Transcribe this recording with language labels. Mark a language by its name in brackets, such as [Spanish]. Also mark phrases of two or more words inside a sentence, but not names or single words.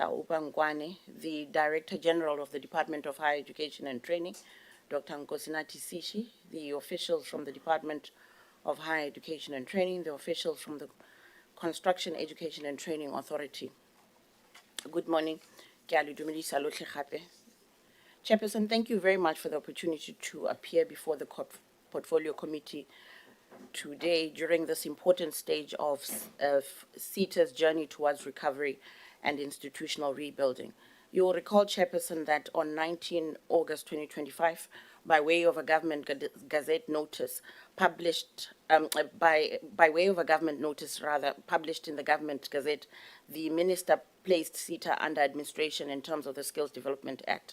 [English] Upangwane, the Director General of the Department of Higher Education and Training, Dr. Nkosinathi Sishi, the officials from the Department of Higher Education and Training, the officials from the Construction, Education and Training Authority. Good morning. [Tswana] Ke a le dumedisa lotlhe gape. [English] Chairperson, thank you very much for the opportunity to appear before the Portfolio Committee today during this important stage of CETA's journey towards recovery and institutional rebuilding. You will recall, Chairperson, that on 19 August 2025, by way of a government gazette notice published, by way of a government notice rather, published in the government gazette, the minister placed CETA under administration in terms of the Skills Development Act.